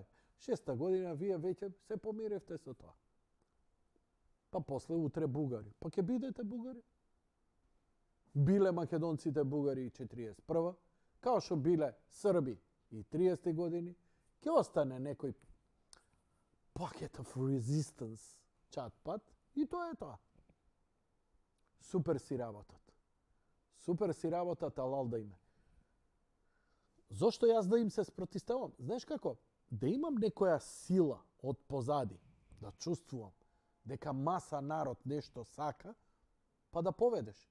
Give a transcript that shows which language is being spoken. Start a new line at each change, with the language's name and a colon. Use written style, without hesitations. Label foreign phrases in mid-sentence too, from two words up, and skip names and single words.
Macedonian: Шеста година, вие веќе се помиревте со тоа. Па после утре бугари. Па ќе бидете бугари. Биле македонците бугари и 41-ва, као што биле срби и 30 години, ќе остане некој
English: pocket of resistance
Macedonian: чат-пат и тоа е тоа. Супер си работат. Супер си работат, алал да име. Зошто јас да им се спротиставам? Знаеш како? Да имам некоја сила од позади, да чувствувам дека маса народ нешто сака, па да поведеш.